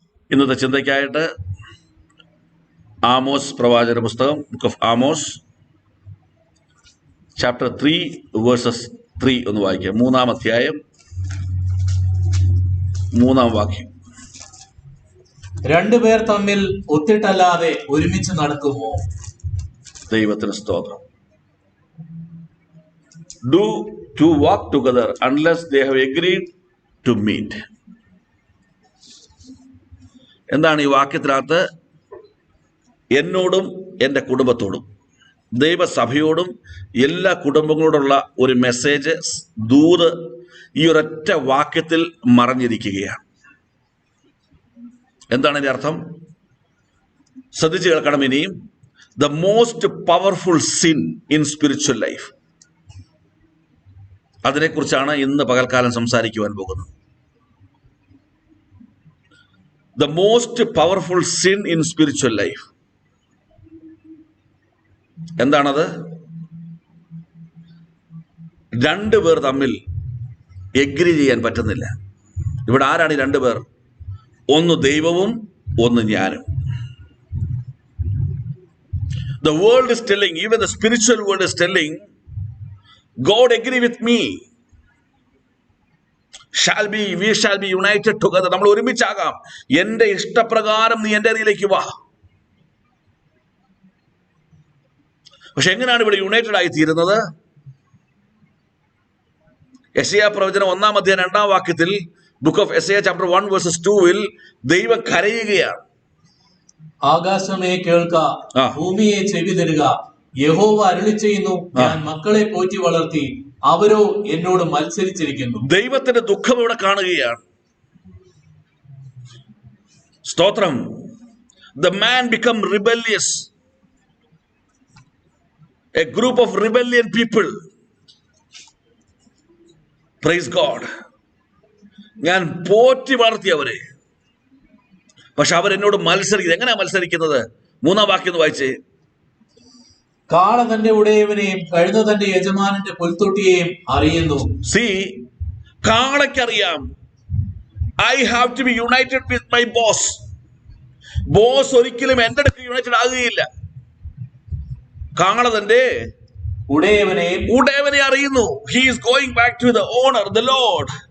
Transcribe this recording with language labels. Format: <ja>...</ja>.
<ml>ഇന്നത്തെ ചിന്തയ്ക്കായിട്ട് ആമോസ് പ്രവാചക പുസ്തകം,</ml> <en>book of Amos, chapter 3 verses 3</en> <ml>ഒന്ന് വായിക്കാം. 3-ാം അധ്യായം 3-ാം വാക്യം. രണ്ടുപേർ തമ്മിൽ ഒത്തിട്ടല്ലാതെ ഒരുമിച്ച് നടക്കുമോ? ദൈവത്തിന് സ്തോത്രം.</ml> <en>Do to walk together unless they have agreed to meet.</en> <ml>എന്താണ് ഈ വാക്യത്തിനകത്ത്? എന്നോടും എൻ്റെ കുടുംബത്തോടും ദൈവസഭയോടും എല്ലാ കുടുംബങ്ങളോടുള്ള ഒരു മെസ്സേജ്, ദൂത് ഈ ഒരൊറ്റ വാക്യത്തിൽ മറഞ്ഞിരിക്കുകയാണ്. എന്താണ് ഇതിന്റെ അർത്ഥം? ശ്രദ്ധിച്ചു കേൾക്കണം. ഇനിയും</ml> <en>the most powerful sin in spiritual life,</en> <ml>അതിനെക്കുറിച്ചാണ് ഇന്ന് പകൽക്കാലം സംസാരിക്കുവാൻ പോകുന്നത്.</ml> <en>The most powerful sin in spiritual life എന്താണത്?</en> <ml>രണ്ടുപേർ തമ്മിൽ എഗ്രി ചെയ്യാൻ പറ്റുന്നില്ല. ഇവിടെ ആരാണ് ഈ രണ്ടുപേർ? ഒന്ന് ദൈവവും ഒന്ന് ഞാനും.</ml> <en>The world is telling, even the spiritual world is telling, God agree with me. We shall be united together.</en> <ml>നമ്മൾ ഒരുമിച്ചാകാം. എൻ്റെ ഇഷ്ടപ്രകാരം നീ എൻ്റെ അരിയിലേക്ക് വാ. പക്ഷെ എങ്ങനെയാണ് ഇവിടെ യുണൈറ്റഡ് ആയി തീരുന്നത്? യെശയ്യാ പ്രവചനം 1-ാം അധ്യായം 2-ാം വാക്യത്തിൽ,</ml> <en>book of യെശയ്യാ chapter 1 verses 2-ൽ</en> <ml>ദൈവം കരയുകയാണ്. ആകാശമേ കേൾക്ക, ഭൂമിയെ ചെവി തരുക, യഹോവ അരുളി ചെയ്യുന്നു, ഞാൻ മക്കളെ പോറ്റി വളർത്തി, അവരോ എന്നോട് മത്സരിച്ചിരിക്കുന്നു. ദൈവത്തിന്റെ ദുഃഖം ഇവിടെ കാണുകയാണ്. സ്തോത്രം.</ml> <en>The man become rebellious. A group of rebellion people. Praise God.</en> <ml>ഞാൻ പോറ്റി വളർത്തി അവരെ, പക്ഷെ അവരെന്നോട് മത്സരിക്കുന്നത്. എങ്ങനെയാ മത്സരിക്കുന്നത്? 3-ാം വാക്യം ഒന്ന് വായിച്ചേ. കാള തന്റെ ഉടയവനെയും കഴുത തന്റെ യജമാനന്റെ പുൽത്തൊട്ടിയെയും അറിയുന്നു.</ml> <en>See, കാളയ്ക്കറിയാം, I have to be united with my boss.</en> <ml>Boss ഒരിക്കലും എൻ്റെ അടുത്ത് യുണൈറ്റഡ് ആകുകയില്ല. കാള തന്റെ ഉടയവനെ അറിയുന്നു.</ml> <en>He is going back to the owner, the Lord.</en>